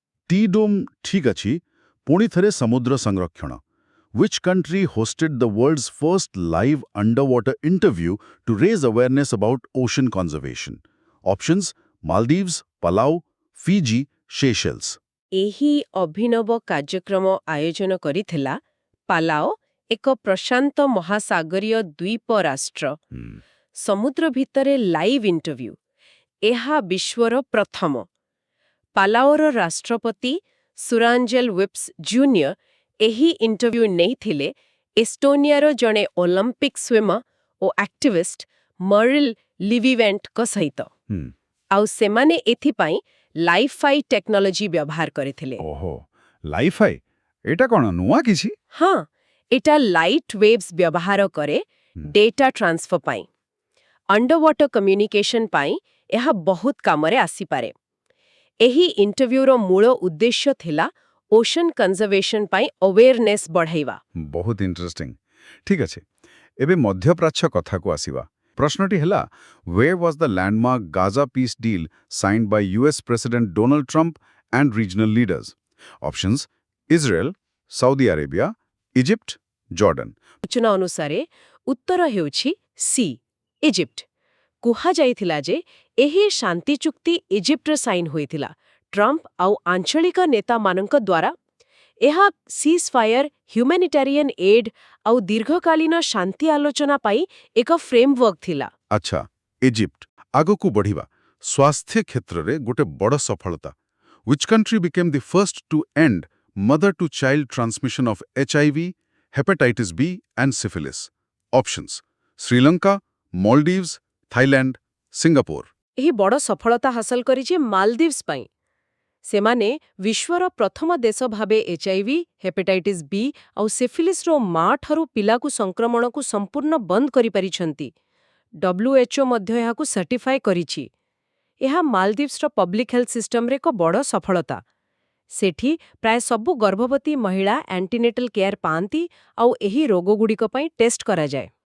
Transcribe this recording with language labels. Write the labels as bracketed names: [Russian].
[Odia] T-Dome ଠିକ୍ ଅଛି ପୁଣି ଥରେ ସମୁଦ୍ର ସଂରକ୍ଷଣ [English] Which country hosted the world's first live underwater interview to raise awareness about ocean conservation? Options: Maldives, Palau, Fiji, Seychelles. [Odia] ଏହି ଅଭିନବ କାର୍ଯ୍ୟକ୍ରମ ଆୟୋଜନ କରିଥିଲା ପାଲାଓ ଏକ ପ୍ରଶାନ୍ତ ମହାସାଗରୀୟ ଦ୍ୱୀପ ରାଷ୍ଟ୍ର ସମୁଦ୍ର ଭିତରେ ଲାଇଭ୍ ଇଣ୍ଟରଭ୍ୟୁ ଏହା ବିଶ୍ୱର ପ୍ରଥମ ପାଲାଓର ରାଷ୍ଟ୍ରପତି ସୁରାଞ୍ଜେଲ ୱିପ୍ସ ଜୁନିୟର ଏହି ଇଣ୍ଟରଭ୍ୟୁ ନେଇଥିଲେ ଏଷ୍ଟୋନିଆର ଜଣେ ଅଲିମ୍ପିକ୍ ସ୍ୱିମର ଓ ଆକ୍ଟିଭିଷ୍ଟ ମରିଲ୍ ଲିଭିଭେଣ୍ଟଙ୍କ ସହିତ ଆଉ ସେମାନେ ଏଥିପାଇଁ ଲାଇଫାଇ ଟେକ୍ନୋଲୋଜି ବ୍ୟବହାର କରିଥିଲେ ଓହୋ ଲାଇଫାଇ ଏଟା କ'ଣ ନୂଆ କିଛି ହଁ ଏଟା ଲାଇଟ୍ ୱେଭ୍ସ ବ୍ୟବହାର କରେ ଡେଟା ଟ୍ରାନ୍ସଫର ପାଇଁ ଅଣ୍ଡରୱାଟର କମ୍ୟୁନିକେସନ ପାଇଁ ଏହା ବହୁତ କାମରେ ଆସିପାରେ ଏହି ଇଣ୍ଟରଭ୍ୟୁର ମୂଳ ଉଦ୍ଦେଶ୍ୟ ଥିଲା ଓସନ୍ କନଜର୍ଭେସନ ପାଇଁ ଅୱେରନେସ୍ ବଢ଼ାଇବା ବହୁତ ଇଣ୍ଟରେଷ୍ଟିଂ ଠିକ୍ ଅଛି ଏବେ ମଧ୍ୟପ୍ରାଚ୍ୟ କଥାକୁ ଆସିବା ପ୍ରଶ୍ନଟି ହେଲା [English] where was the landmark Gaza peace deal signed by US President Donald Trump and regional leaders? Options: Israel, Saudi Arabia, Egypt, Jordan. [Odia] ସୂଚନା ଅନୁସାରେ ଉତ୍ତର ହେଉଛି ସି ଇଜିପ୍ଟ କୁହାଯାଇଥିଲା ଯେ ଏହି ଶାନ୍ତି ଚୁକ୍ତି ଇଜିପ୍ଟରେ ସାଇନ୍ ହୋଇଥିଲା ଟ୍ରମ୍ପ ଆଉ ଆଞ୍ଚଳିକ ନେତାମାନଙ୍କ ଦ୍ୱାରା ଏହା ସିଜ୍ ଫାୟାର ହ୍ୟୁମାନିଟାରିଆନ୍ ଏଡ୍ ଆଉ ଦୀର୍ଘକାଳୀନ ଶାନ୍ତି ଆଲୋଚନା ପାଇଁ ଏକ ଫ୍ରେମୱାର୍କ ଥିଲା ଆଚ୍ଛା ଇଜିପ୍ଟ ଆଗକୁ ବଢ଼ିବା ସ୍ୱାସ୍ଥ୍ୟ କ୍ଷେତ୍ରରେ ଗୋଟେ ବଡ଼ ସଫଳତା [English] Which country became the first to end mother-to-child transmission of HIV, hepatitis B and syphilis? Options: Sri Lanka, Maldives, Thailand, Singapore. [Odia] ଏହି ବଡ଼ ସଫଳତା ହାସଲ କରିଛି ମାଲଦୀଭ୍ସ ପାଇଁ ସେମାନେ ବିଶ୍ୱର ପ୍ରଥମ ଦେଶ ଭାବେ HIV, ହେପାଟାଇଟିସ୍ B ଆଉ ସିଫିଲିସ୍ର ମାଠାରୁ ପିଲାକୁ ସଂକ୍ରମଣକୁ ସମ୍ପୂର୍ଣ୍ଣ ବନ୍ଦ କରିପାରିଛନ୍ତି WHO ମଧ୍ୟ ଏହାକୁ ସାର୍ଟିଫାଏ କରିଛି ଏହା ମାଲଦୀଭ୍ସର ପବ୍ଲିକ୍ ହେଲ୍ଥ ସିଷ୍ଟମରେ ଏକ ବଡ଼ ସଫଳତା ସେଠି ପ୍ରାୟ ସବୁ ଗର୍ଭବତୀ ମହିଳା ଆଣ୍ଟିନେଟାଲ କେୟାର ପାଆନ୍ତି ଆଉ ଏହି ରୋଗଗୁଡ଼ିକ ପାଇଁ ଟେଷ୍ଟ କରାଯାଏ